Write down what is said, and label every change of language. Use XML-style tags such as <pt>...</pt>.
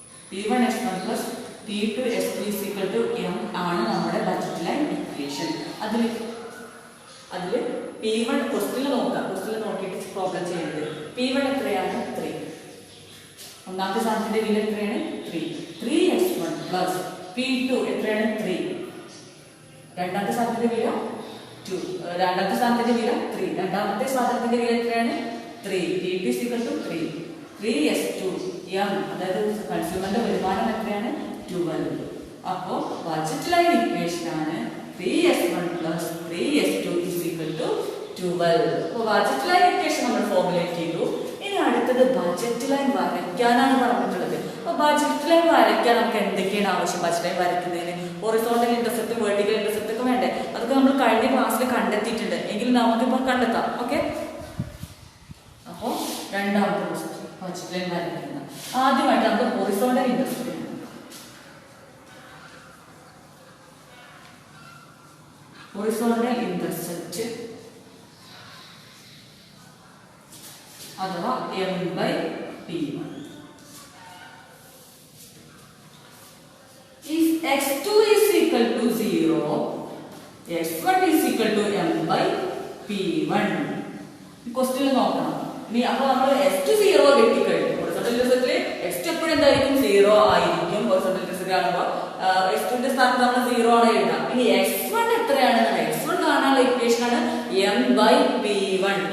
<ml>P1 S1 plus P2 S2 = M ആണ് നമ്മുടെ budget line equation. അതിൽ P1 ക്വസ്റ്റ്യൻ നോക്കിയിട്ട് പ്രോബ്ലം ചെയ്യുന്നത്. P1 എത്രയാണ്? 3. ഒന്നാമത്തെ സാധനത്തിന്റെ വില എത്രയാണ്? 3x1 plus P2 എത്രയാണ്? 3. രണ്ടാമത്തെ സാധനത്തിന്റെ വില 2. രണ്ടാമത്തെ സാധനത്തിന്റെ വില 3. രണ്ടാമത്തെ സാധനത്തിന്റെ വില എത്രയാണ്? 3. P2 = 3. 3s2 M, അതായത് കൺസ്യൂമറിന്റെ വരുമാനം എത്രയാണ്? 12. അപ്പോ ബജറ്റ് ലൈൻ ഇക്വേഷൻ ആണ് 3s1 plus 3s2 = 12. അപ്പോൾ ബജറ്റ് ലൈൻ ഇക്വേഷൻ നമ്മൾ ഫോർമുലേറ്റ് ചെയ്തു. ഇനി അടുത്തത് ബജറ്റ് ലൈൻ വരയ്ക്കാനാണ് പറഞ്ഞിട്ടുള്ളത്. അപ്പൊ ബജറ്റ് ലൈൻ വരയ്ക്കാൻ നമുക്ക് എന്തൊക്കെയാണ് ആവശ്യം? Budget line വരയ്ക്കുന്നതിന് horizontal intercept, vertical intercept ഒക്കെ വേണ്ടേ? അതൊക്കെ നമ്മൾ കഴിഞ്ഞ ക്ലാസ്സിൽ കണ്ടെത്തിയിട്ടുണ്ട്. എങ്കിൽ നമുക്കിപ്പോൾ കണ്ടെത്താം. ഓക്കെ, അപ്പോൾ രണ്ടാമത്തെ ബജറ്റ് ലൈൻ വരയ്ക്കുന്നത് ആദ്യമായിട്ട് നമുക്ക് ഹൊറിസോണ്ടൽ ഇന്റർസെപ്റ്റ്, ഹൊറിസോണ്ടൽ ഇന്റർസെപ്റ്റ് അഥവാ M/P1.</ml> <en>If x2 is equal to 0, x1 is equal to M/P1.</en> <ml>Question നോക്കണം. ഇനി അപ്പോൾ നമ്മൾ x2 0 കിട്ടിക്കഴിഞ്ഞു. ഹൊറിസോണ്ടൽ ഇന്റർസെപ്റ്റിൽ x2 എപ്പോഴും എന്തായിരിക്കും? 0 ആയിരിക്കും. ഹൊറിസോണ്ടൽ ഇന്റർസെപ്റ്റ് കാണുമ്പോൾ x2ന്റെ സ്ഥാനത്ത് നമ്മൾ 0 ആണ് എഴുതാം. ഇനി x1 എത്രയാണ്? x1 കാണാനുള്ള ഇക്വേഷൻ ആണ് M/P1.</ml>